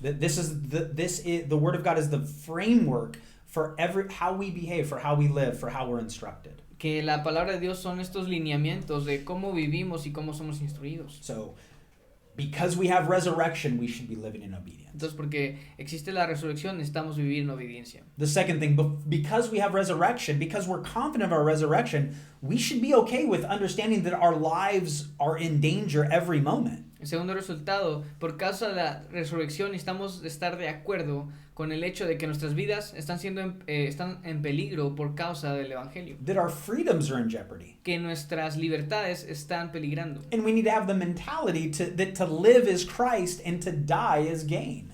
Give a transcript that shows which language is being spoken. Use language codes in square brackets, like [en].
[en] That the word of God is the framework for how we behave, for how we live, for how we're instructed. [es] Que la palabra de Dios son estos lineamientos de cómo vivimos y cómo somos instruidos. [en] So, because we have resurrection, we should be living in obedience. [es] Entonces, porque existe la resurrección, necesitamos vivir en obediencia. [en] The second thing, because we have resurrection, because we're confident of our resurrection, we should be okay with understanding that our lives are in danger every moment. [es] El segundo resultado, por causa de la resurrección, necesitamos estar de acuerdo con el hecho de que nuestras vidas están en peligro por causa del evangelio. [en] That our freedoms are in jeopardy. [es] Que nuestras libertades están peligrando. [en] And we need to have the mentality that to live is Christ and to die is gain.